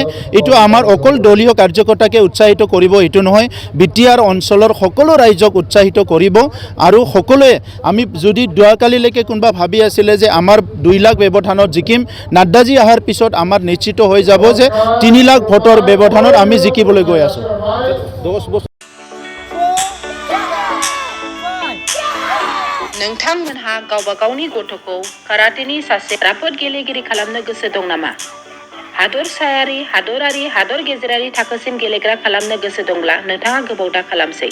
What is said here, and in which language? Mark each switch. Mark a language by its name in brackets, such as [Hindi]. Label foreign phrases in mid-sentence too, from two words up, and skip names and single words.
[Assamese] এইটো আমাৰ অকল দলীয় কাৰ্যকৰ্তাকে উৎসাহিত কৰিব এইটো নহয়, বিটিআৰ অঞ্চলৰ সকলো ৰাইজক উৎসাহিত কৰিব। আৰু সকলোৱে আমি যদি যোৱাকালিলৈকে কোনোবা ভাবি আছিলে যে আমাৰ 2 লাখ ব্যৱধানত জিকিম, নাড্ডাজী অহাৰ পিছত আমাৰ নিশ্চিত হৈ যাব যে 3 লাখ ভোটৰ ব্যৱধানত আমি জিকিবলৈ গৈ আছোঁ। [Bodo] नोंथांमोनहा गावबा गावनि गथ'खौ काराटेनि सासे राफोद गेलेगिरि खालामनो गोसो दं नामा? हादरसायारि, हादरारि, हादर गेजेरारि थाखोसिम गेलेग्रा खालामनो गोसो दंब्ला नोंथाङा गोबाव दा खालामसै।